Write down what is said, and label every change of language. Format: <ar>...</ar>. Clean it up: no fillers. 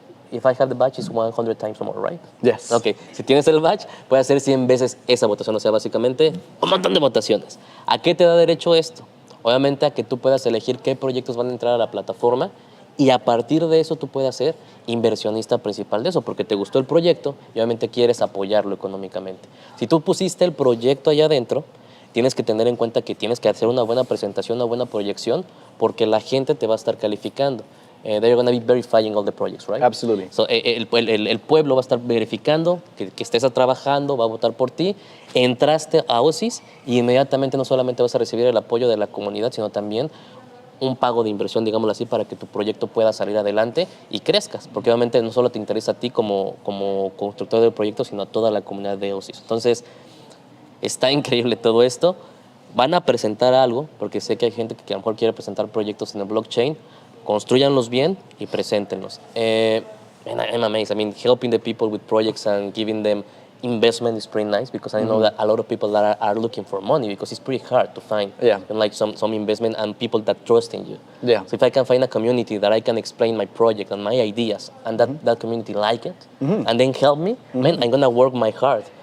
<en>If I have the badge, it's 100 times more, right? Yes.</en> <es>Ok, si tienes el badge, puedes hacer 100 veces esa votación. O sea, básicamente un montón de votaciones. ¿A qué te da derecho esto? Obviamente a que tú puedas elegir qué proyectos van a entrar a la plataforma y a partir de eso tú puedas ser inversionista principal de eso, porque te gustó el proyecto y obviamente quieres apoyarlo económicamente. Si tú pusiste el proyecto allá adentro, tienes que tener en cuenta que tienes que hacer una buena presentación, una buena proyección, porque la gente te va a estar calificando. They're going to be verifying all the projects, right? Absolutely. So, el pueblo va a estar verificando que estés trabajando, va a votar por ti. Entraste a Osis y inmediatamente no solamente vas a recibir el apoyo de la comunidad, sino también un pago de inversión, digámoslo así, para que tu proyecto pueda salir adelante y crezcas. Porque obviamente no solo te interesa a ti como constructor del proyecto, sino a toda la comunidad de Osis. Entonces, está increíble todo esto. Van a presentar algo, porque sé que hay gente que a lo mejor quiere presentar proyectos en el blockchain. Construyanlos bien y preséntenlos.</es> <en>I'm amazed. I mean, helping the people with projects and giving them investment is pretty nice, because I know that a lot of people that are looking for money, because it's pretty hard to find like some investment and people that trust in you. Yeah. So if I can find a community that I can explain my project and my ideas, and that community like it, and then help me, man, I'm gonna work my heart.</en>